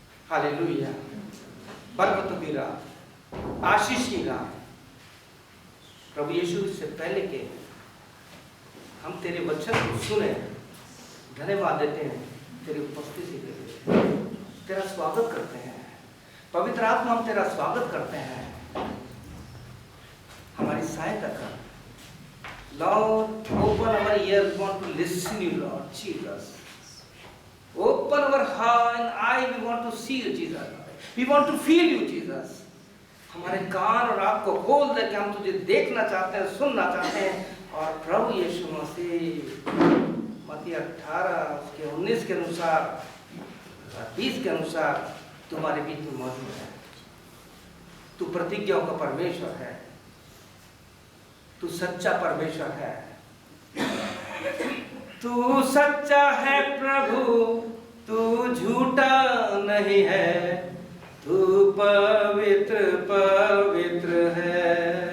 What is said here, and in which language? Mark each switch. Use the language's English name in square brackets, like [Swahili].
[Hindi] Hallelujah. बरकतों की रात, आशीष की रात। प्रभु यीशु से पहले के हम तेरे वचन को सुने, धन्यवाद देते हैं तेरी उपस्थिति के लिए, तेरा स्वागत करते हैं। पवित्र आत्मा हम तेरा स्वागत करते हैं। हमारी सहायता कर [English] Lord, open our ears, we want to listen you, Lord Jesus. Open our heart and eye, we want to see you, Jesus. We want to feel you, Jesus. [Hindi] हमारे कान और आँख को खोल दे कि हम तुझे देखना चाहते हैं, सुनना चाहते हैं। और प्रभु यीशु मसीह मत्ती 18 उसके 19 के अनुसार, 20 के अनुसार तुम्हारे बीच में मौजूद है। तू प्रतिज्ञाओं का परमेश्वर है, तू सच्चा परमेश्वर है, तू सच्चा है प्रभु, तू झूठा नहीं है, तू पवित्र पवित्र है।